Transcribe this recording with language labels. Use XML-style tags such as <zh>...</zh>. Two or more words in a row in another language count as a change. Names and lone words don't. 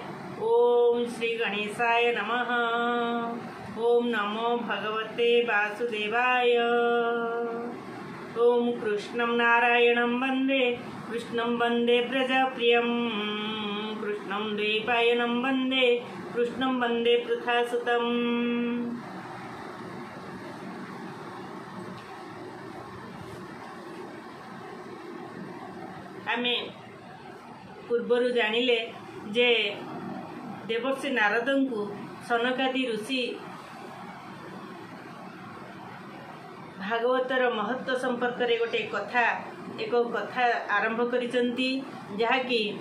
<sa>ओं श्री गणेशाय नमः। ओं नमो भगवते वासुदेवाय। ओं कृष्णं नारायणं वन्दे कृष्णं वन्दे प्रजाप्रियं कृष्णं द्वैपायनं वन्दे कृष्णं वन्दे पृथासुतम्।</sa> <or>ଆମେ ପୂର୍ବର ଜାଣିଲେ ଯେ ଦେବର୍ଷି ନାରଦଙ୍କୁ ସନକାଦି ଋଷି ଭାଗବତର ମହତ୍ୱ ସମ୍ପର୍କ ରେ ଗୋଟେ କଥା ଏକ କଥା ଆରମ୍ଭ କରିଛନ୍ତି ଯାହାକି</or>